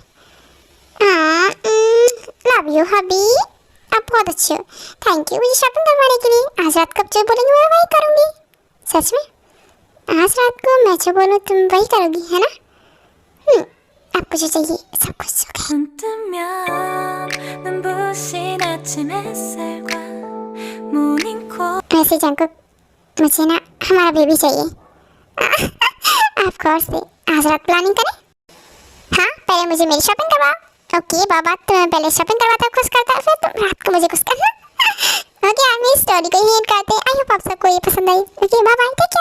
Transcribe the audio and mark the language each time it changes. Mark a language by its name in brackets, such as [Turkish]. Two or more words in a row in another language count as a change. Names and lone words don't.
[Hindi] हाँ [English] love you hubby, [Hindi] आप बहुत अच्छे हो, [English] thank you [Hindi] मुझे शॉपिंग करवाने के लिए। आज रात कब जो बोलेंगे मैं वही करूँगी। सच में आज रात को मैं जो बोलूँ तुम वही करोगी है ना? आपको जो चाहिए सब कुछ हो गया। [Korean] 눈 뜨면 눈부신 아침 햇살과 모닝콜 [Hindi] वैसे जंकुक मुझे ना हमारा बेबी चाहिए। [English] of course [Hindi] आज रात प्लानिंग करें? हाँ पहले मुझे मेरी शॉपिंग करवाओ। ओके बाबा तुम्हें पहले शॉपिंग करवाता खुश करता, फिर तुम रात को मुझे खुश करना। ओके आप मेरी स्टोरी को ही एंड करते हैं। [English] I hope [Hindi] आप सबको ये पसंद आई। [English] okay bye bye, take care.